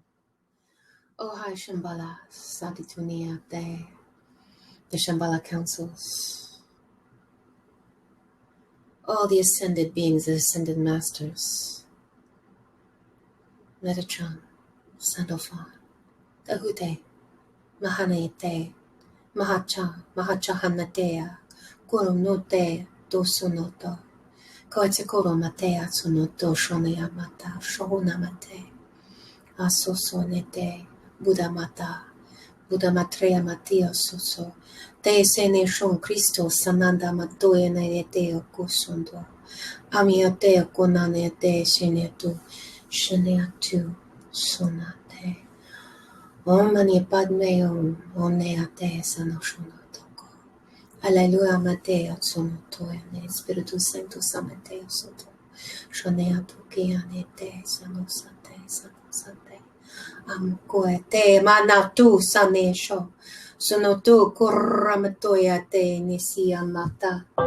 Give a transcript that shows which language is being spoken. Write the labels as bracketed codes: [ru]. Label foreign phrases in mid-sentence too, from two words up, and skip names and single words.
[en] O High Shambhala, Saditunia Day, the Shambhala councils, all the ascended beings, the ascended masters, Metatron, Sandalphon, Tahute, Mahanaite, Mahacha, Mahachahanatea, Guru Note, Dosonoto, Koetsekoro Matea Sonoto, Shonea Mata, Shohuna Mate, Asosonete, Buddha Mata, Buddha Matreya Mateo Soso, Te Sene Shon Christo, Sananda Matoe Neteo Kosondo, Amiateo Konane Te Shenetu, Sheneatu, Sonate, [sa] Om Mani Padme Om, Oneate Sanoshonotoko, Alleluia Mateo Sonotoe, [es] Espiritu Santo Samateo Soto, Shoneatu Kianete, Sanosate, Sanosate. Amkoe te manatu sanesho. Sonotu kuramatoya te nisia mata.